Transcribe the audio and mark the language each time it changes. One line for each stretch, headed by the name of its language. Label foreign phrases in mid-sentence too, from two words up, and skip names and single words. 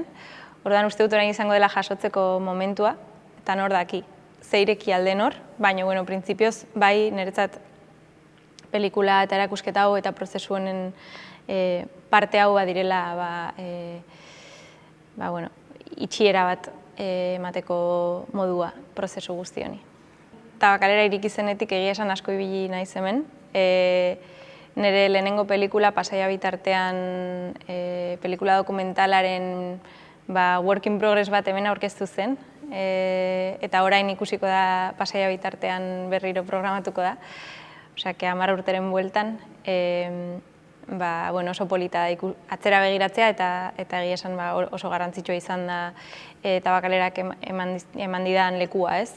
Basque: Orduan uste dut orain izango dela jasotzeko momentua, eta nor daki, ze ireki alden hor, baina, printzipioz, bai niretzat pelikula eta erakusketa hau eta prozesu honen parte hau badirela itxiera bat emateko modua prozesu guzti honi. Tabakalera iriki zenetik egia esan asko ibili naiz hemen. Nire lehenengo pelikula Pasaia bitartean pelikula dokumentalaren
English: work in progress
Basque: bat hemen aurkeztu zen, eta orain ikusiko da Pasaia bitartean berriro programatuko da, osea, 10 urteren bueltan, oso polita atzera begiratzea eta egia esan oso garrantzitsua izan da Tabakalerak eman didan lekua, ez?